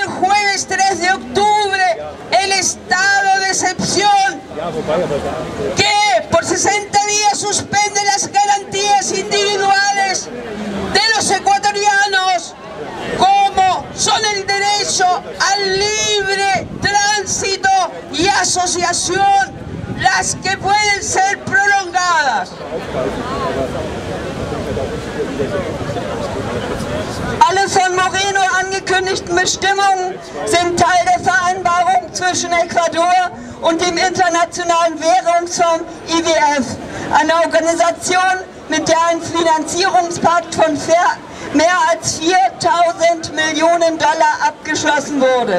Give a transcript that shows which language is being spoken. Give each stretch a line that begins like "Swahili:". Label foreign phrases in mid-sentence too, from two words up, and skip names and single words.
Spanish: jueves 3 de octubre el estado de excepción, que por 60 días suspende las garantías individuales de los ecuatorianos, como son el derecho al libre tránsito y asociación, las que pueden ser prolongadas.
German: Alle von Moreno angekündigten Bestimmungen sind Teil der Vereinbarung zwischen Ecuador und dem Internationalen Währungsfonds IWF, einer Organisation, mit der ein Finanzierungspakt von mehr als 4.000 Millionen Dollar abgeschlossen wurde.